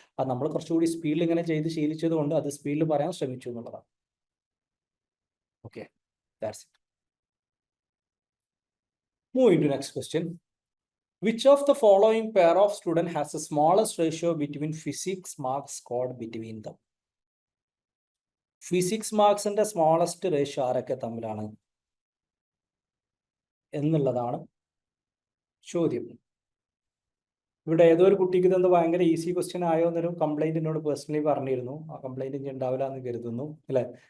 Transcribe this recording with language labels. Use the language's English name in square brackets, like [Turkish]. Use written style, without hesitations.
[Malayalam] അത് നമ്മൾ കുറച്ചുകൂടി സ്പീഡിൽ ഇങ്ങനെ ചെയ്ത് ശീലിച്ചത് കൊണ്ട് അത് സ്പീഡിൽ പറയാൻ ശ്രമിച്ചു എന്നുള്ളതാണ്. [English] Okay, that's it. Moving to next question. Which of the following pair of student has the smallest ratio between physics marks scored between them? [Malayalam] Physics marksന്റെ smallest ratio ആരൊക്കെ തമ്മിലാണ് എന്നുള്ളതാണ് ചോദ്യം. ഇവിടെ ഏതോ ഒരു കുട്ടിക്ക് ഇതെന്ത് ഭയങ്കര ഈസി ക്വസ്റ്റ്യൻ ആയോ എന്നൊരു കംപ്ലൈന്റ് എന്നോട് പേഴ്സണലി പറഞ്ഞിരുന്നു. ആ കംപ്ലൈന്റ് ഇനി ഉണ്ടാവില്ല എന്ന് കരുതുന്നു, അല്ലെ?